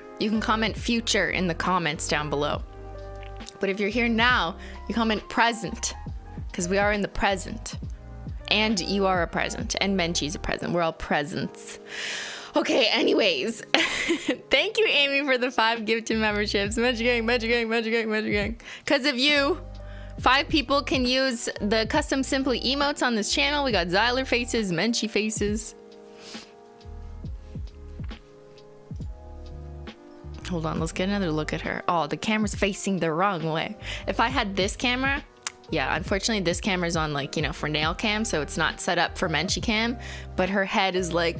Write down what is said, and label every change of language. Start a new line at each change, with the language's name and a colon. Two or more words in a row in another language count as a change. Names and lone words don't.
English: You can comment future in the comments down below. But if you're here now, you comment present, because we are in the present. And you are a present, and Menchie's a present. We're all presents. Okay, anyways. Thank you, Amy, for the 5 gifted memberships. Menchie gang, Menchie gang, Menchie gang, Menchie gang. Because of you, 5 people can use the custom Simply emotes on this channel. We got Zyler faces, Menchie faces. Hold on, let's get another look at her. Oh, the camera's facing the wrong way. If I had this camera, yeah, unfortunately this camera's on, like, you know, for nail cam, so it's not set up for Menchie cam, but her head is like...